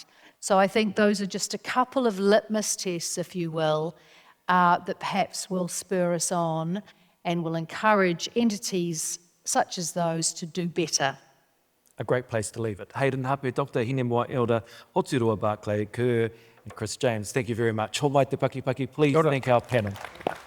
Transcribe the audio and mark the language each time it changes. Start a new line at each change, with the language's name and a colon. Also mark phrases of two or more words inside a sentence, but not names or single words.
English: So I think those are just a couple of litmus tests, if you will, that perhaps will spur us on and will encourage entities such as those to do better. A great place to leave it. Hayden, Hape, Dr. Hinemoa, Elder, Hoturoa, Barclay-Kerr, and Chris James, thank you very much.
Māori: Ho mai te paki,
English: please thank our panel.